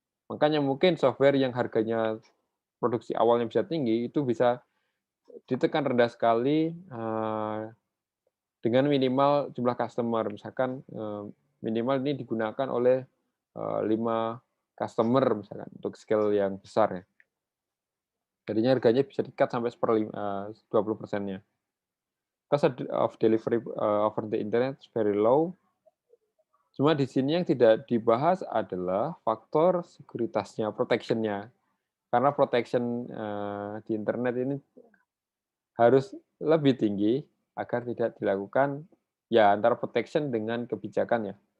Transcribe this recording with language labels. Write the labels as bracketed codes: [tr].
[id] Makanya mungkin software yang harganya produksi awalnya bisa tinggi, itu bisa ditekan rendah sekali, dengan minimal jumlah customer. Misalkan, Minimal ini digunakan oleh 5 customer misalkan untuk scale yang besar ya. Jadinya harganya bisa di-cut sampai 20%-nya. [en] Cost of delivery over the internet is very low. [id] Cuma di sini yang tidak dibahas adalah faktor sekuritasnya, protection-nya. Karena protection di internet ini harus lebih tinggi agar tidak dilakukan ya antara protection dengan kebijakan ya.